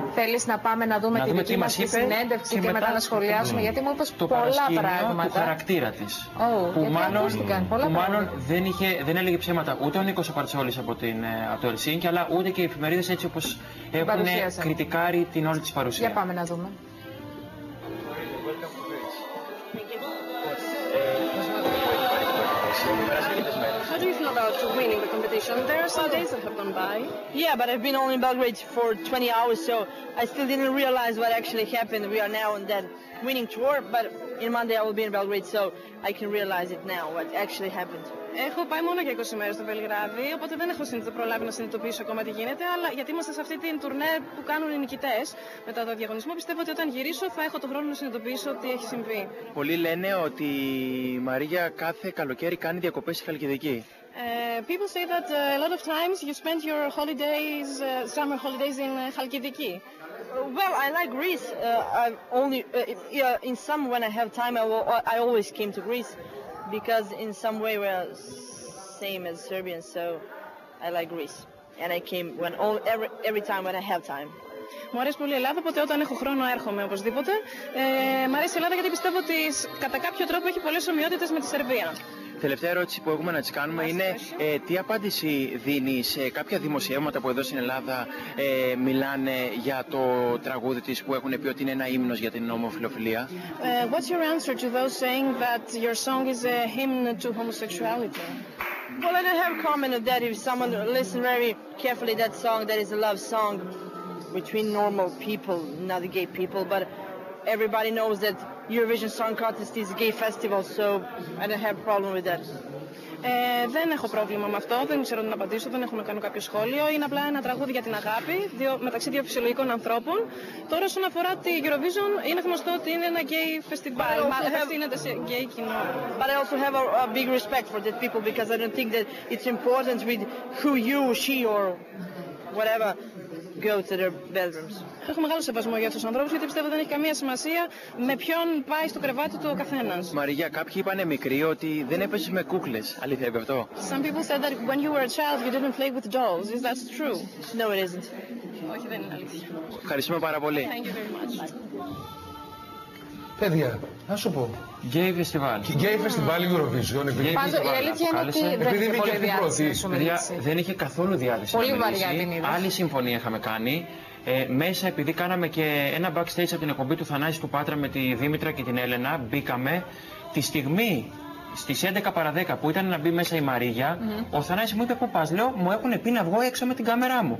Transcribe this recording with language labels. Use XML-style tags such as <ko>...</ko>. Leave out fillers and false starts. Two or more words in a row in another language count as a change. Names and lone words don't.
<el>Θέλεις να πάμε να δούμε τη δική μας συνέντευξη και μετά να σχολιάσουμε, γιατί μου είπες πολλά πράγματα. Το χαρακτήρα της. Που μάλλον δεν έλεγε ψέματα ούτε ο Νίκος ο Παρτσόλης από το Ελσίνκι, αλλά ούτε και οι εφημερίδες έτσι όπως έχουν κριτικάρει την όλη της παρουσία. Για πάμε να δούμε.</el> <en>How do you feel about winning the competition? There are some days that have gone by. Yeah, but I've been only in Belgrade for 20 hours, so I still didn't realize what actually happened. We are now on that winning tour, but in Monday I will be in Belgrade, so I can realize it now, what actually happened.</en> <el>Έχω πάει μόνο για 20 μέρες στο Βελιγράδι, οπότε δεν έχω προλάβει να συνειδητοποιήσω ακόμα τι γίνεται, αλλά γιατί είμαστε σε αυτή την τουρνέ που κάνουν οι νικητές μετά το διαγωνισμό, πιστεύω ότι όταν γυρίσω θα έχω τον χρόνο να συνειδητοποιήσω τι έχει συμβεί. Πολλοί λένε ότι η Μαρίγια κάθε καλοκαίρι κάνει διακοπές στη Χαλκιδική.</el> <en>People say that a lot of times you spend your holidays, summer holidays in Halkidiki. Well, I like Greece. In some when I have time, I always came to Greece because in some way we're same as Serbians, so I like Greece. And I came every time when I have time.</en> <el>Μου αρέσει πολύ η Ελλάδα, οπότε όταν έχω χρόνο έρχομαι οπωσδήποτε. Μ' αρέσει η Ελλάδα γιατί πιστεύω ότι κατά κάποιο τρόπο έχει πολλές ομοιότητες με τη Σερβία. Τελευταία ερώτηση που έχουμε να τις κάνουμε είναι τι απάντηση δίνει σε κάποια δημοσιεύματα που εδώ στην Ελλάδα μιλάνε για το τραγούδι της που έχουν πει ότι είναι ένα ύμνος για την ομοφιλοφιλία.</el> <en>What's your answer to those saying that your song is a hymn to homosexuality? Well, I don't have comment on that. If someone listen very carefully that song, that is a love song between normal people, not the gay people, but everybody knows that Eurovision Song Contest is a gay festival, so I don't have a problem with that.</en> <el>Δεν έχω πρόβλημα με αυτό, δεν ξέρω τι να απαντήσω, δεν έχω να κάνω κάποιο σχόλιο. Είναι απλά ένα τραγούδι για την αγάπη μεταξύ δύο φυσιολογικών ανθρώπων. Τώρα, όσον αφορά τη Eurovision, είναι γνωστό ότι είναι ένα</el> <en>gay festival.</en> <el>Ευθύνεται σε gay κοινό.</el> <en>But I also have a big respect for that people because I don't think that it's important with who you, she or whatever go to their bedrooms.</en> <el>Έχω μεγάλο σεβασμό για αυτούς τους ανθρώπους γιατί πιστεύω δεν έχει καμία σημασία με ποιον πάει στο κρεβάτι του ο καθένας. Μαρίγια, κάποιοι είπανε μικροί ότι δεν έπαιζες με κούκλες. Αλήθεια είναι αυτό?</el> <en>Some people said that when you were a child you didn't play with dolls. Is that true? No, it isn't.</en> <el>Όχι, δεν είναι αλήθεια. Ευχαριστούμε πάρα πολύ.</el> <en>Thank you very much.</en> <el>Παιδιά, να σου πω. Γκέι φεστιβάλ. Γκέι φεστιβάλ Eurovision. Η αλήθεια είναι ότι δεν είχε πολύ διάθεση. Δεν είχε καθόλου διάθεση. Πολύ βαριά την είδες. Άλλη συμφωνία είχαμε κάνει. Μέσα, επειδή κάναμε και ένα backstage από την εκπομπή του Θανάση του Πάτρα με τη Δήμητρα και την Έλενα, μπήκαμε τη στιγμή στις 11 παρα 10 που ήταν να μπει μέσα η Μαρίγια, ο Θανάσης μου είπε πού πας, λέω, μου έχουν πει να βγω έξω με την κάμερά μου.</el>